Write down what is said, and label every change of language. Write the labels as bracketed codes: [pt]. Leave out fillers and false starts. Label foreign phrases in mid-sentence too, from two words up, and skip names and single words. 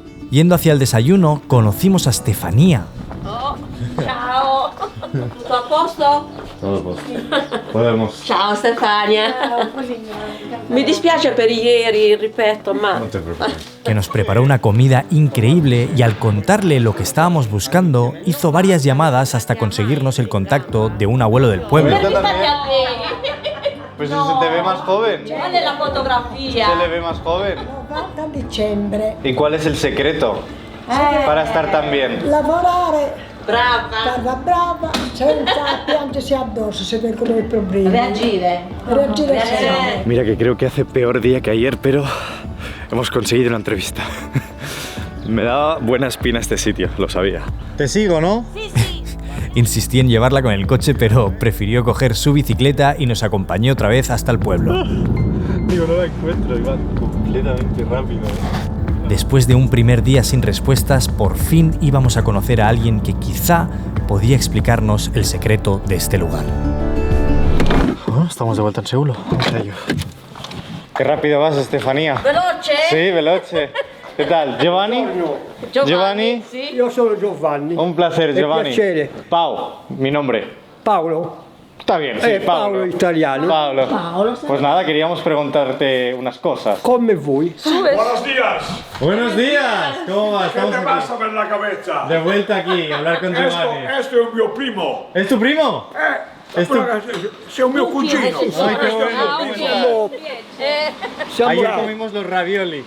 [es] Yendo hacia el desayuno, conocimos a Stefania. [it] Oh, ciao. Tutto a posto? [es] Todo [it] a posto. [es] Podemos. [it] Ciao Stefania. Mi dispiace per ieri, ripeto, ma... [es] No te preocupes. Que nos preparó una comida increíble y al contarle lo que estábamos buscando, hizo varias llamadas hasta conseguirnos el contacto de un abuelo del pueblo. Pues no. Se te ve más joven. [it] Guarda la fotografía. [es] Se le ve más joven. [it] 90 dicembre. [es] ¿Y cuál es el secreto para estar tan bien? [it] Lavorare, Brava. brava, senza piangersi addosso se vengono i problemi. Reagire. Reagire sempre. [es] Mira que creo que hace peor día que ayer, pero hemos conseguido una entrevista. Me daba buena espina este sitio, lo sabía. Te sigo, ¿no? Insistí en llevarla con el coche, pero prefirió coger su bicicleta y nos acompañó otra vez hasta el pueblo. Digo, no la encuentro, iba completamente rápido. Después de un primer día sin respuestas, por fin íbamos a conocer a alguien que quizá podía explicarnos el secreto de este lugar. Oh, estamos de vuelta en Seul. Qué rápido vas, Estefanía. [it] Veloce? [es] Sí, veloce. ¿Qué tal? ¿Giovanni? Giovanni? [it] Sì. Io sono Giovanni. [es] Un placer, Giovanni. [it] piacere. [es] Pau, mi nombre. Paolo. Está bien, sí, [it] Paolo italiano. [es] Pablo. Pues nada, queríamos preguntarte unas cosas. [it] Come voi. [es] Buenos días. Buenos días, ¿cómo vas? ¿Qué te pasa por la cabeza? De vuelta aquí, a hablar con Giovanni. Esto es mio primo. ¿Es tu primo? Es tu... [it] Sei un mio cugino. [es] Ay, qué bueno. [it] Siamo [es] Ayer comimos los ravioli.